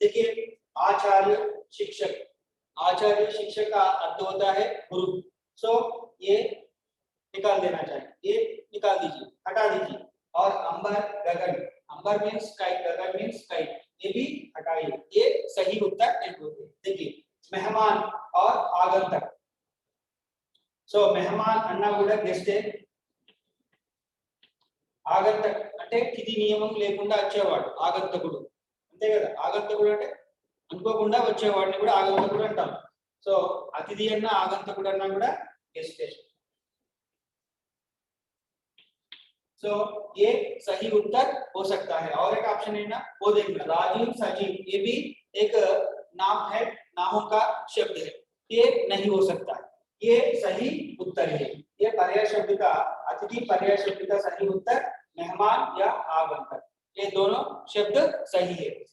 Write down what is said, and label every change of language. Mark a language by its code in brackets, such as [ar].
[hi] देखिए आचार्य शिक्षक, आचार्य शिक्षक का अर्थ होता है गुरु। सो ये निकाल देना चाहिए, ये निकाल दीजिए, हटा दीजिए। और अंबर गगन, अंबर मीन्स स्काई, गगन मीन्स स्काई, ये भी हटाइए, ये सही उत्तर नहीं होते। देखिए मेहमान और आगंतुक। [te] సో మెహమాన్ అన్నా కూడా గెస్టే, ఆగంతక్ అంటే కిది నియమం లేకుండా వచ్చేవాడు ఆగంతకుడు, అంతే కదా। ఆగంతకుడు అంటే అనుకోకుండా వచ్చే వాడిని కూడా ఆగంతకుడు అంటాం. సో అతిథి అన్న ఆగంతకుడు అన్న కూడా గెస్ట్. [hi] सो ये सही उत्तर हो सकता है. और एक ऑप्शन है ना, वो देखना, राजीव सजीव, ये भी एक नाम है, नामों का शब्द है, ये नहीं हो सकता. ये सही उत्तर है. ये पर्याय शब्द का, अतिथि पर्याय शब्द का सही उत्तर मेहमान या आगंतुक, ये दोनों शब्द सही है.